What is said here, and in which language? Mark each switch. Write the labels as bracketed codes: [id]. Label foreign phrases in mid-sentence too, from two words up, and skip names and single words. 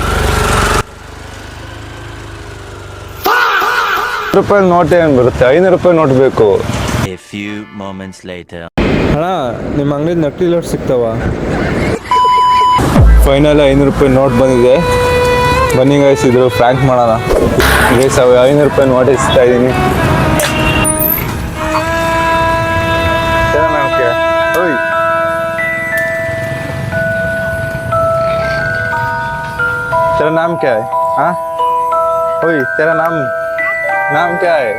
[kn] ರೂಪಾಯಿ ನೋಟ್ ಏನು ಬರುತ್ತೆ, 500 ರೂಪಾಯಿ ನೋಟ್ ಬೇಕು. ಅಣ್ಣ ನಿಮ್ಮ ಅಂಗಡಿ ನಕಲಿ ನೋಟ್ ಸಿಗ್ತಾವ? ಫೈನಲ್ 500 ರೂಪಾಯಿ ನೋಟ್ ಬಂದಿದೆ. ಬನ್ನಿ ಗೈಸ್ ಇದ್ರು ಫ್ರ್ಯಾಂಕ್ ಮಾಡೋಣ. ಗೈಸ್ 500 ರೂಪಾಯಿ ನೋಟ್ ಇಸ್ತಾ ಇದ್ದೀನಿ. [hi] तेरा नाम क्या है? हाँ ओए तेरा नाम क्या है?